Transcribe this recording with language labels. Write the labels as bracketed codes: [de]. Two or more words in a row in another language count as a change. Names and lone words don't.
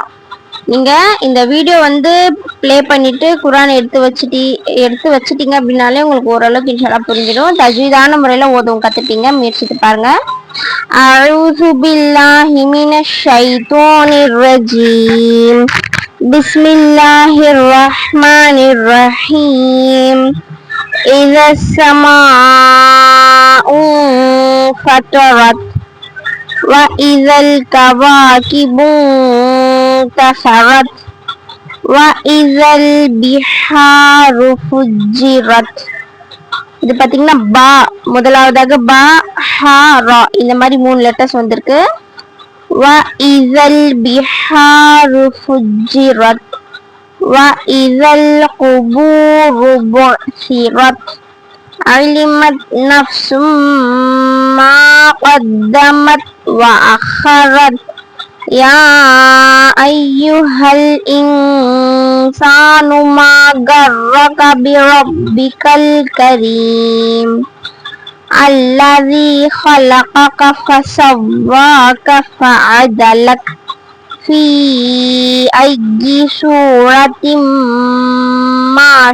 [ta] நீங்கள் இந்த வீடியோ ப்ளே பண்ணிவிட்டு குரானை எடுத்து வச்சிட்டீங்க அப்படின்னாலே உங்களுக்கு ஓரளவுக்கு இன்ஷால்லா புரிஞ்சிடும். தஜ்வீதான முறையில் ஓதவும் கற்றுப்பீங்க. முயற்சித்து பாருங்கள். [ar] أعوذ بالله من الشيطان الرجيم. Bismillahirrahmanirrahim. إذا السماء انفطرت وإذا الكواكب انتثرت وإذا البحار فجرت. [ta] இது பாத்தீங்கன்னா பா முதலாவதாக பா ஹா ரா இந்த மாதிரி 3 லெட்டர்ஸ் வந்திருக்கு. [ar] وَإِذَا الْبِحَارُ فُجِّرَتْ وَإِذَا الْقُبُورُ بُعْثِرَتْ عَلِمَتْ نَفْسٌ مَا قَدَّمَتْ وَأَخَّرَتْ يَا أَيُّهَا الْإِنسَانُ مَا غَرَّكَ بِرَبِّكَ الْكَرِيمِ الذي خلقك فسواك فعدلك في أي صورة ما